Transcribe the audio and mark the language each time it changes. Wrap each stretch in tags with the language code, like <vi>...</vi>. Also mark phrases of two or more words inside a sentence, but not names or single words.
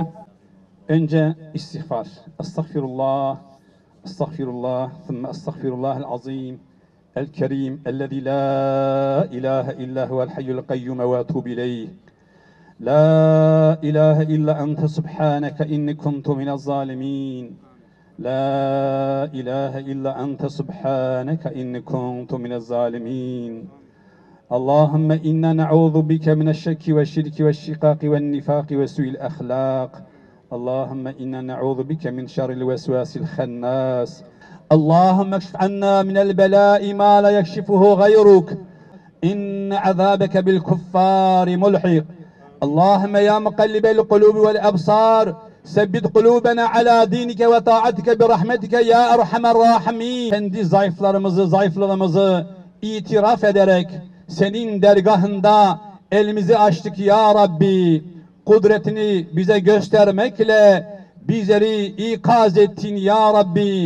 <tr>Önce istiğfar. Estağfirullah. Estağfirullah.</tr> <ar>ثم أستغفر الله العظيم. El-Kerim. الذي لا إله إلا هو الحي القيوم وأتوب إليه. لا إله إلا أنت سبحانك إني كنت من الظالمين. لا إله إلا أنت سبحانك إني كنت من الظالمين اللهم إنا نعوذ بك من الشك والشرك والشقاق والنفاق وسوء الأخلاق اللهم إنا نعوذ بك من شر الوسواس الخناس اللهم اكشف عنا من البلاء ما لا يكشفه غيرك إن عذابك بالكفار ملحق اللهم يا مقلب القلوب والأبصار ثبت قلوبنا على دينك وطاعتك برحمتك يا أرحم الراحمين.</ar> <tr>Kendi zayıflığımızı itiraf ederek senin dergahında elimizi açtık</tr> <ar>يا ربي.</ar> <tr>Kudretini bize göstermekle bizleri ikaz ettin</tr> <ar>يا ربي.</ar>